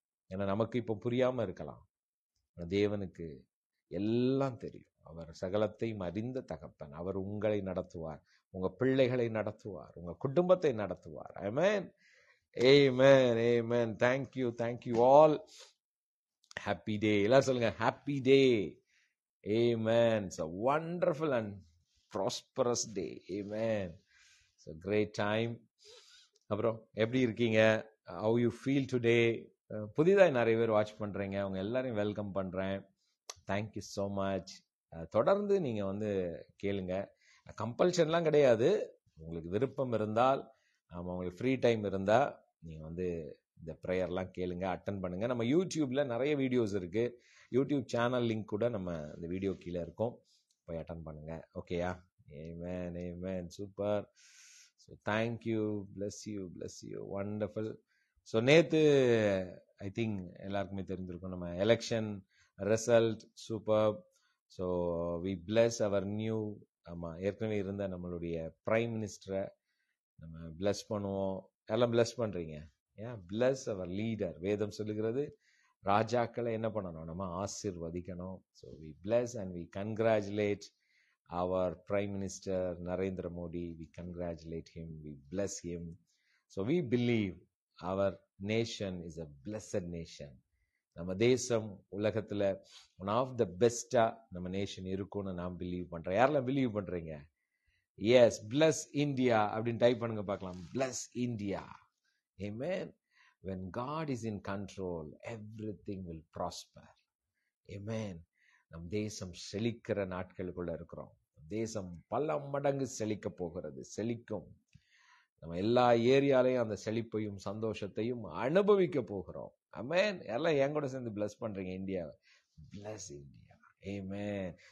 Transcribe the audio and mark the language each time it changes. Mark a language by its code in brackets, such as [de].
[ta] ஏன்னா நமக்கு இப்போ புரியாம இருக்கலாம், தேவனுக்கு எல்லாம் தெரியும். அவர் சகலத்தையும் அறிந்த தகப்பன். அவர் உங்களை நடத்துவார், உங்க பிள்ளைகளை நடத்துவார், உங்க குடும்பத்தை நடத்துவார். [en] Amen, amen, amen. Thank you all. Happy day. [ta] எல்லாரும் சொல்லுங்க, [en] happy day. Amen. It's a wonderful and prosperous day. Amen. It's a great time. [ta] அப்புறம் எப்படி இருக்கீங்க? [en] How you feel today? [ta] புதிதாக நிறைய பேர் வாட்ச் பண்ணுறீங்க, அவங்க எல்லாரையும் வெல்கம் பண்ணுறேன். [en] Thank you so much. [ta] தொடர்ந்து நீங்கள் வந்து கேளுங்க. கம்பல்ஷன்லாம் கிடையாது. உங்களுக்கு விருப்பம் இருந்தால், உங்களுக்கு ஃப்ரீ டைம் இருந்தால் நீங்கள் வந்து இந்த ப்ரேயர்லாம் கேளுங்க, அட்டன் பண்ணுங்கள். நம்ம யூடியூப்பில் நிறைய வீடியோஸ் இருக்குது. யூடியூப் சேனல் லிங்க் கூட நம்ம இந்த வீடியோ கீழே இருக்கும், போய் அட்டன் பண்ணுங்கள். [en] ஓகேயா? Amen, amen. Super. So thank you, bless you, wonderful. [ta] So நேற்று [en] I think [ta] எல்லாருக்குமே தெரிஞ்சிருக்கும், நம்ம election result super. [en] so we bless our new, [ta] ஆமாம், ஏற்கனவே இருந்த நம்மளுடைய பிரைம் மினிஸ்டரை நம்ம பிளஸ் பண்ணுவோம். எல்லாம் பிளஸ் பண்ணுறீங்க. ஏன்? [en] Bless our leader. [ta] வேதம் சொல்லுகிறது ராஜாக்களை என்ன பண்ணணும்? நம்ம ஆசீர்வதிக்கணும். [en] So we bless and we congratulate our Prime Minister Narendra Modi. We congratulate him, we bless him. So we believe our nation is a blessed nation. [ta] நம்ம தேசம் உலகத்துல [en] one of the [ta] பெஸ்டா நம்ம நேஷன் இருக்கும்னு நான் பிலீவ் பண்றேன். யாரெல்லாம் believe பண்றீங்க? எஸ், பிளஸ் இந்தியா அப்படின்னு டைப் பண்ணுங்க பார்க்கலாம். [en] Bless India. Amen. when God is in control, everything will prosper. [ta] ஆமென். நம் தேசம் செழிக்கிற நாட்களுக்குள்ள இருக்கிறோம். தேசம் பல மடங்கு செழிக்க போகிறது, செழிக்கும். நம்ம எல்லா ஏரியாலையும் அந்த செழிப்பையும் சந்தோஷத்தையும் அனுபவிக்க போகிறோம். ஆமென். எல்லாம் என் கூட சேர்ந்து பிளஸ் பண்றீங்க இந்தியாவை. [en] Bless India. [ta] ஆமென்.